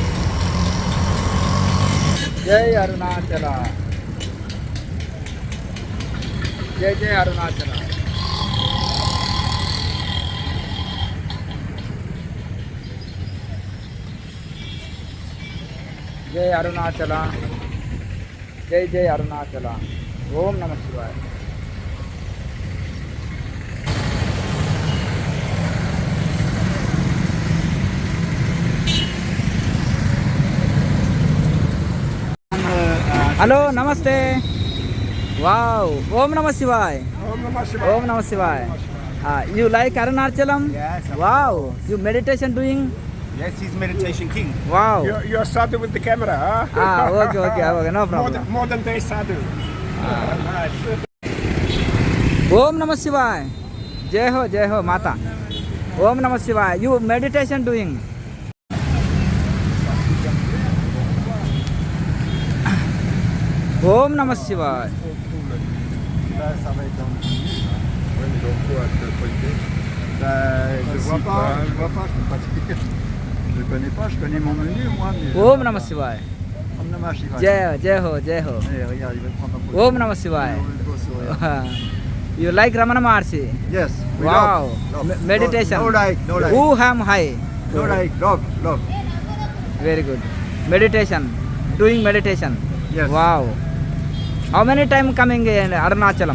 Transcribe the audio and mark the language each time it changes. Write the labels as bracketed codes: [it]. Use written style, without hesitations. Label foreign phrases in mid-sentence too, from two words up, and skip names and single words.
[te] జై అరుణాచల. [hi] जय जय अरुणाचल. जय अरुणाचल. जय जय अरुणाचल. [sa] ओम नमः शिवाय. [hi] हेलो नमस्ते. [sa] वाओ. ओम नमः शिवाय. ओम नमः शिवाय. [en] You like Arunachalam? Yes. Wow. You meditation doing? Yes, he's meditation king. Wow. You're sadhu with the camera, huh? Okay. No problem. Modern day sadhu. [sa] ओम नमः शिवाय. [hi] जय हो माता. [sa] ओम नमः शिवाय. [en] You meditation doing? [sa] ओम नमः शिवाय. [fr] Là, ça va être dans le je vois pas, je peux pas dire. Je connais pas, je connais mon menu moi. Mais [sa] ओम नमः शिवाय. ओम नमः शिवाय. [hi] जय हो. [fr] Eh, regarde, il va te prendre un pot. [sa] ओम नमः शिवाय. [en] You like Ramana Maharshi? Yes. we Wow. love, love. Meditation. No like, no like. Who am high? No like, love. Very good. Meditation. Doing meditation. Yes. Wow. How many time coming in Arunachalam?